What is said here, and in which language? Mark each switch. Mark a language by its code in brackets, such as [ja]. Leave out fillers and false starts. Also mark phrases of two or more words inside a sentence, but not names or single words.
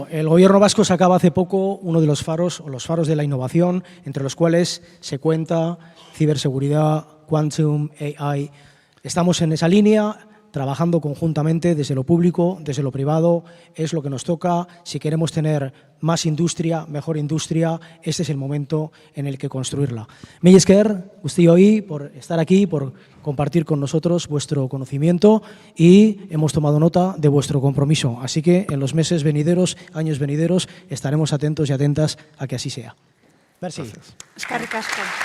[es] El Gobierno vasco sacaba hace poco uno de los faros, o los faros de la innovación, entre los cuales se cuenta ciberseguridad, quantum, AI. Estamos en esa línea, trabajando conjuntamente desde lo público, desde lo privado, es lo que nos toca. Si queremos tener más industria, mejor industria, este es el momento en el que construirla. [eu] Mila esker, guztioi, [es] por estar aquí, por compartir con nosotros vuestro conocimiento, y hemos tomado nota de vuestro compromiso. Así que en los meses venideros, años venideros, estaremos atentos y atentas a que así sea. [eu] Merci. Eskerrik asko.